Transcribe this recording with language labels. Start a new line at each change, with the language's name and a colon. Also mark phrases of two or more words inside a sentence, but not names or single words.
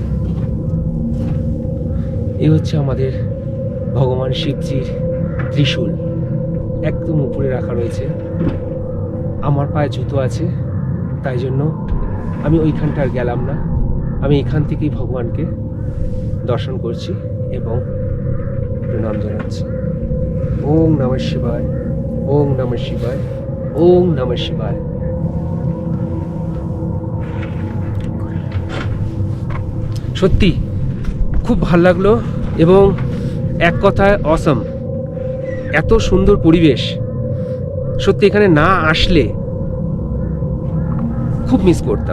Bangla: এ হচ্ছে আমাদের ভগবান শিবজির ত্রিশূল, একদম উপরে রাখা রয়েছে। আমার পায়ে জুতো আছে, তাই জন্য আমি ওইখানটা আর গেলাম না, আমি এখান থেকেই ভগবানকে দর্শন করছি এবং প্রণাম জানাচ্ছি।
Sanskrit: ওম নমঃ শিবায়, ওম নমঃ শিবায়, ওম নমঃ শিবায়।
Bangla: সত্যি খুব ভালো লাগলো এবং এক কথায় অসম। এত সুন্দর পরিবেশ, সত্যি এখানে না আসলে খুব মিস করতাম।